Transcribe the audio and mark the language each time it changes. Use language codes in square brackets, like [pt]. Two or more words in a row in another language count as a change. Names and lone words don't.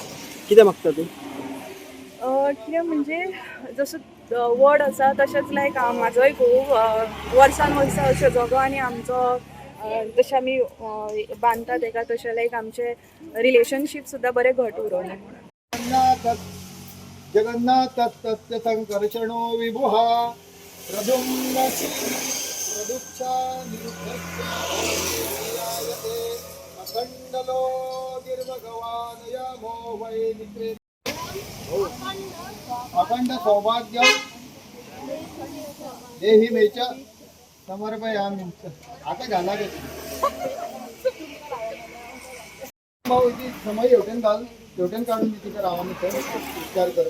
[kok] कितें मागता तूं? कितें म्हणजे जसो वड आसा तशेंच लायक म्हाजोय घोव वर्सान वर्सां अशें जगो आनी आमचो जशें आमी बांदता तेका तशें लायक आमचें रिलेशनशीप सुद्दां बरें घट उरोनी म्हणून. [sa] जगन्नाथ तस्य संकर्षणो विभुः प्रदुक्षा अखंडलो गिर्भगवान यमो वै नित्रे. अखंड सौभाग्य देहि मे च समर्पयामि. [mr] आता घाला गे समय हेवटेन घाल. हेवटेन काढून तिथे रावाने विचार कर.